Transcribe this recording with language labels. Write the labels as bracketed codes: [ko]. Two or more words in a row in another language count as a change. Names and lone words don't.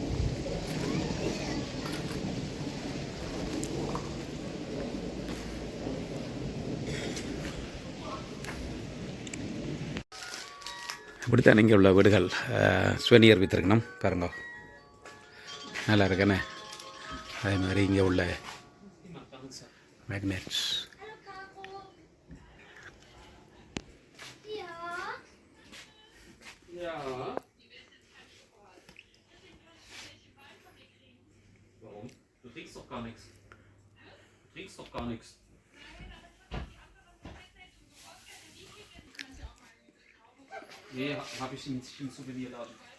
[ta] இப்படித்தான் இங்கே உள்ள வீடுகள் ஸ்வெனியர் வித்திருக்கணும். பாருங்க, நல்லா இருக்கேனே. அதே மாதிரி இங்கே உள்ள மேக்னெட்ஸ். [de] Du kriegst doch gar nichts. Du kriegst doch gar nichts. Nee, habe ich nicht im Souvenirladen.